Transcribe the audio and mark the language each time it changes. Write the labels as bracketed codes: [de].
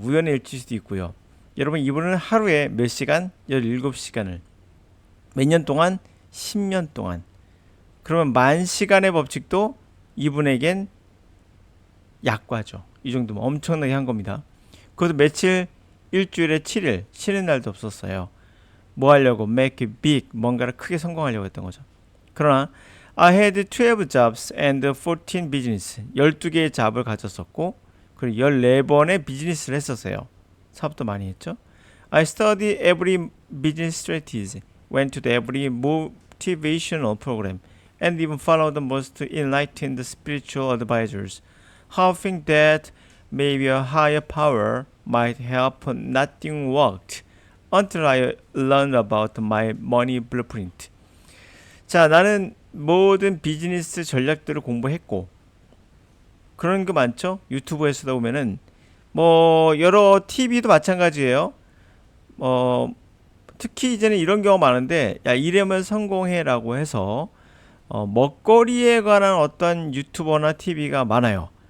[ko] 우연의 일치일 수도 있고요. 여러분, 이분은 하루에 몇 시간? 17시간을. 몇 년 동안? 10년 동안. 그러면 10,000시간의 법칙도 이분에겐 약과죠. 이 정도면 엄청나게 한 겁니다. 그것도 며칠? 일주일에 7일. 쉬는 날도 없었어요. 뭐 하려고? [en] make it big. [ko] 뭔가를 크게 성공하려고 했던 거죠. 그러나 [en] I had 12 jobs and 14 business. [ko] 12개의 잡을 가졌었고 그리고 14번의 비즈니스를 했었어요. 사업도 많이 했죠. [en] I studied every business strategy, went to every motivational program, and even followed the most enlightened spiritual advisors, hoping that maybe a higher power might help. Nothing worked until I learned about my money blueprint. [ko] 자, 나는 모든 비즈니스 전략들을 공부했고 그런 거 많죠. 유튜브에서도 보면은 뭐 여러 TV도 마찬가지예요. 특히 이제는 이런 경우가 많은데 야 이러면 성공해라고 해서 먹거리에 관한 어떤 유튜버나 TV가 많아요.